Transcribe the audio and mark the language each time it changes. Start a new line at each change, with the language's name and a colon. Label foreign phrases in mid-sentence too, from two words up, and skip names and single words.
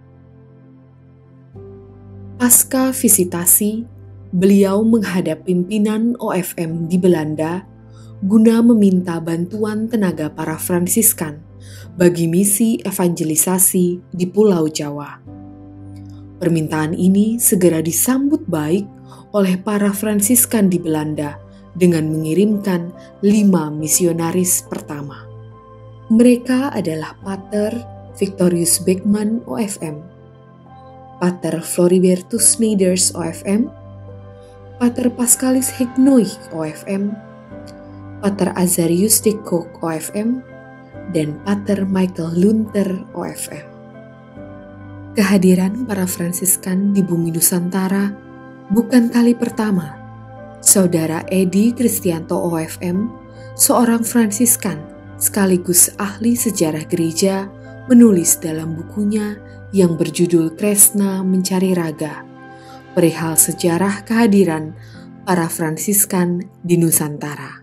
Indonesian: Pasca visitasi, beliau menghadap pimpinan OFM di Belanda guna meminta bantuan tenaga para Fransiskan bagi misi evangelisasi di Pulau Jawa. Permintaan ini segera disambut baik oleh para Fransiskan di Belanda dengan mengirimkan 5 misionaris pertama. Mereka adalah Pater Victorius Beckman OFM, Pater Floribertus Sneijder OFM, Pater Pascalis Hignoich OFM, Pater Azarius de Kock OFM, dan Pater Michael Lunter OFM. Kehadiran para Fransiskan di bumi Nusantara bukan kali pertama. Saudara Edi Kristianto OFM, seorang Fransiskan sekaligus ahli sejarah gereja, menulis dalam bukunya yang berjudul Kresna Mencari Raga, perihal sejarah kehadiran para Fransiskan di Nusantara.